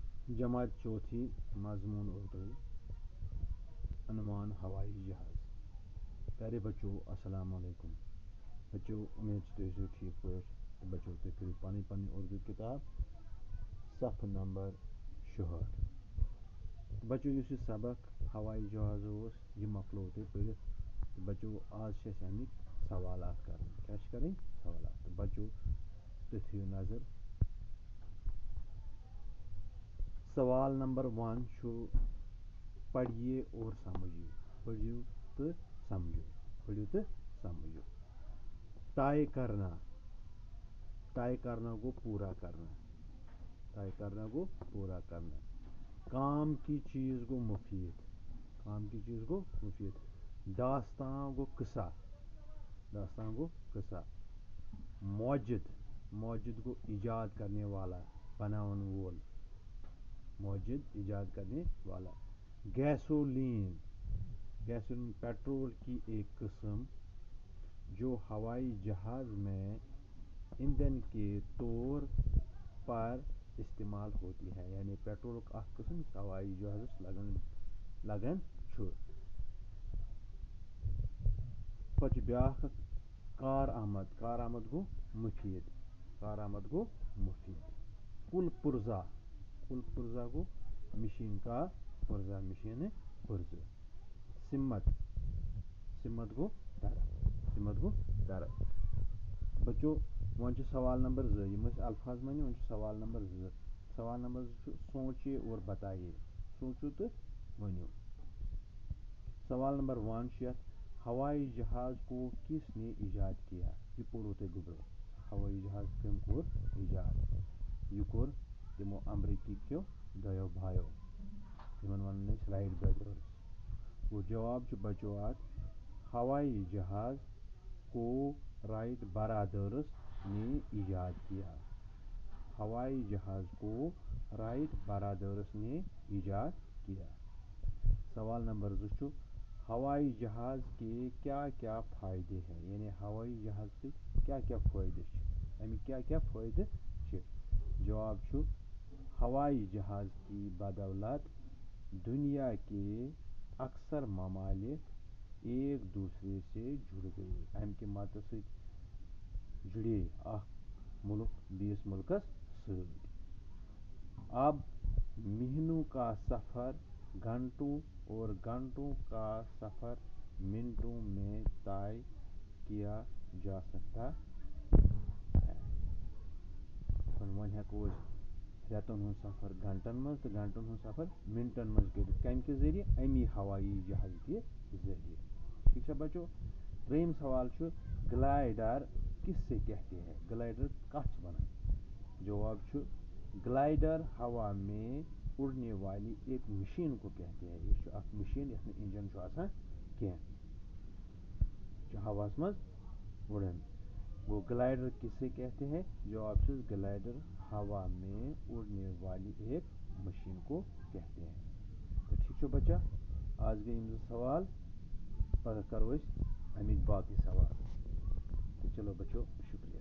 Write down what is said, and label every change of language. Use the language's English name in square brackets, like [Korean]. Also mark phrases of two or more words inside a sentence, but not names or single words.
[Urdu] جماعت چوتھی مضمون اردو عنوان ہوائی جہاز پیارے بچوں السلام علیکم بچوں [Kashmiri] امید تُہۍ ٲسِو ٹھیٖک پٲٹھۍ تہٕ بچوں تُہۍ کٔرِو پنٕنۍ اردو کِتاب صفحہ نمبر 66 بچوں یُس یہِ سبق ہوائی جہاز اوس یہِ مۄکلوو تۄہہِ پٔرِتھ تہٕ بچوں آز چھِ اَسہِ اَمِکۍ سوالات کَرٕنۍ کیٛاہ چھِ کَرٕنۍ سوالات تہٕ بچوں تُہۍ تھٲیِو نظر سوال نمبر 1 چھُ [Urdu] پڑھیے اور سمجھیے [Kashmiri] پڑھیو تہٕ [Urdu] سمجھو طے کرنا گو پورا کرنا کام کی چیز گو مفید داستان گو قصہ موجد گو ایجاد کرنے والا [Kashmiri] بناون وول [Urdu] گیسولین پیٹرول کی ایک قسم جو ہوائی جہاز میں ایندھن کے طور پر استعمال ہوتی ہے یعنی [Kashmiri] پیٹرول اکھ قسم یُس ہوائی جہازس لگان چھُ پتہٕ چھُ بیاکھ اکھ کارآمد گوٚو مفید کل پرزا گوٚو [Urdu] مشین کا پرزا [Kashmiri] سمت گوٚو درخت بچو وۄنۍ چھُ سوال نمبر 2 یِم ٲسۍ الفاظ معنی وۄنۍ چھُ سوال نمبر 2 سوال نمبر 2 چھُ سوچیے اور بتائیے سوٗنٛچِو تہٕ ؤنِو سوال نمبر 1 چھُ یتھ [Urdu] ہوائی جہاز کو کس نے ایجاد کیا [Kashmiri] یہِ پوٚروٕ تۄہہِ گوٚبرو ہوائی جہاز کٔمۍ کوٚر ایجاد یہِ کوٚر تِمو امریکی کیو دۄیو بھایو یِمن ونان ٲسۍ رایٹ برٛدٲرٕز گوٚو جواب چھُ بچو اتھ [Urdu] ہوائی جہاز کو رائٹ برادرز نے ایجاد کیا سوال نمبر 2 چھُ ہوائی جہاز کے کیا کیا فائدے ہیں یعنی ہوائی جہاز کے کیا کیا [Kashmiri] فٲیدٕ چھِ اَمِکۍ کیا فٲیدٕ چھِ جواب چھُ [Urdu] ہوائی جہاز کی بدولت دنیا کے اکثر ممالک ایک دوسرے سے جڑ گئے [Kashmiri] امہِ کہِ مدتہٕ سۭتۍ جُڑے اکھ مُلک بیٚیِس مُلکس سۭتۍ [Urdu] اب مہینوں کا سفر گھنٹوں اور گھنٹوں کا سفر منٹوں میں طے کیا جا سکتا ہے [Kashmiri] وۄنۍ ہٮ۪کو أسۍ رٮ۪تن ہُنٛد سفر گھنٹن منٛز تہٕ گھنٹن ہُنٛد سفر منٹن منٛز کٔرِتھ کمہِ کہِ ذٔریعہٕ امی ہوائی جہاز کہِ ذٔریعہٕ ٹھیٖک چھا بچو ترٛیٚیِم سوال چھُ گلائیڈر کس [Urdu] سے کہتے ہیں گلائیڈر [Kashmiri] کتھ چھِ ونان جواب چھُ [Urdu] گلائیڈر ہوا میں اڑنے والی ایک مشین کو کہتے ہیں [Kashmiri] یہِ چھُ اکھ مشین یتھ نہٕ انجن چھُ آسان کینٛہہ یہِ چھُ ہواہس منٛز اُڑان گوٚو [Urdu] گلائیڈر کس سے کہتے ہیں [Kashmiri] جواب چھُ [Urdu] گلائیڈر ہوا میں اڑنے والی ایک مشین کو کہتے ہیں [Kashmiri] تو ٹھیک چھُ بچہ آز گٔے یِم 2 سوال پگاہ کرو أسۍ اَمِکۍ باقٕے سوال تو چلو بچو شُکریہ